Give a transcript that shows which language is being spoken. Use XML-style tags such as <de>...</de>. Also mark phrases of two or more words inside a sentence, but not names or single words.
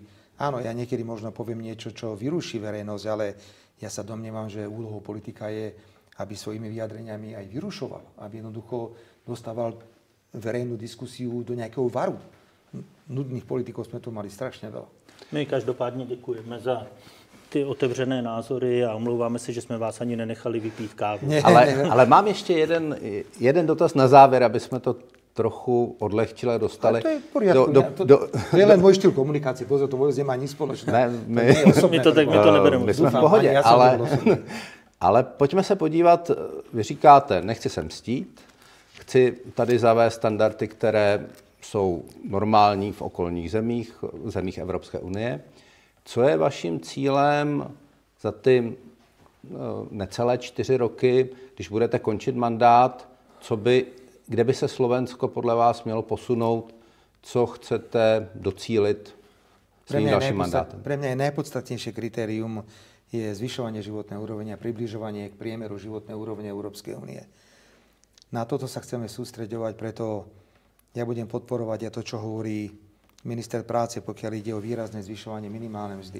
<sk>Áno, ja niekedy možno poviem niečo, čo vyruší verejnosť, ale ja sa domnievam, že úlohou politika je, aby svojimi vyjadreniami aj vyrušoval. Aby jednoducho dostával verejnú diskusiu do nejakého varu. Nudných politikov sme tu mali strašne veľa.</sk> <cs>My každopádně děkujeme za ty otevřené názory a omlouváme se, že jsme vás ani nenechali vypít kávu. Ale mám ještě jeden dotaz na závěr, aby jsme to trochu odlehčili a dostali.</cs> <sk>Ale to je v poriadku. To je len môj štýl komunikácie. Pozor, to vôbec nemá nič spoločné.</sk> <cs>My to nebereme. My jsme v pohodě, Ale pojďme se podívat, vy říkáte, nechci se mstít, chci tady zavést standardy, které jsou normální v okolních zemích Evropské unie. Co je vaším cílem za ty necelé 4 roky, když budete končit mandát, kde by se Slovensko podle vás mělo posunout, co chcete docílit svým dalším mandátem?</cs> <sk>Pre mňa je najpodstatnejšie kritérium je zvyšovanie životnej úrovne a približovanie k priemeru životnej úrovne Európskej únie. Na toto sa chceme sústreďovať, preto ja budem podporovať aj to, čo hovorí minister práce, pokiaľ ide o výrazné zvyšovanie minimálnej mzdy.</sk>